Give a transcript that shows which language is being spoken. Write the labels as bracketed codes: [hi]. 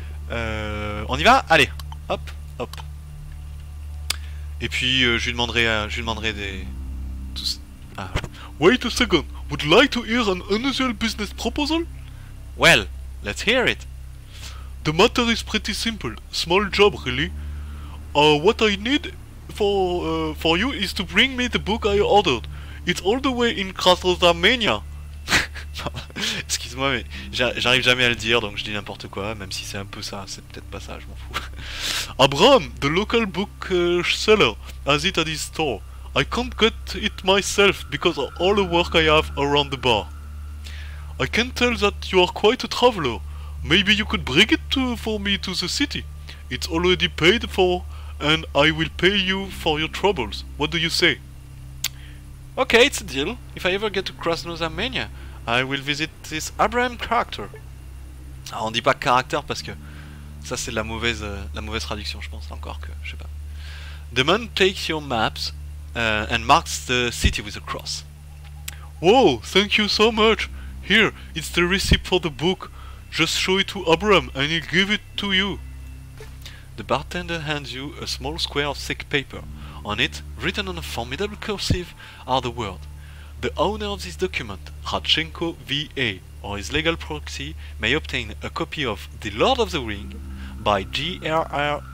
[fr] On y va, allez, hop, hop. Et puis je lui demanderai des [en] Wait a second, would you like to hear an unusual business proposal? Well, let's hear it. The matter is pretty simple, small job really. What I need for you is to bring me the book I ordered. It's all the way in Krasnodar-mania. [fr] Excuse-moi, mais j'arrive jamais à le dire, donc je dis n'importe quoi, même si c'est un peu ça, c'est peut-être pas ça, je m'en fous. [en] Abraham, the local book seller, has it at his store. I can't get it myself because of all the work I have around the bar. I can tell that you are quite a traveler. Maybe you could bring it for me to the city. It's already paid for, and I will pay you for your troubles. What do you say? Okay, it's a deal. If I ever get to Krasnodar-mania, I will visit this Abraham character. [fr] Alors on dit pas character parce que ça c'est de la mauvaise traduction, je pense encore que je sais pas. [en] The man takes your maps and marks the city with a cross. Whoa, thank you so much. Here, it's the receipt for the book. Just show it to Abraham and he'll give it to you. The bartender hands you a small square of thick paper. On it, written on a formidable cursive, are the words: the owner of this document, Radchenko V.A., or his legal proxy, may obtain a copy of The Lord of the Ring by J.R.R.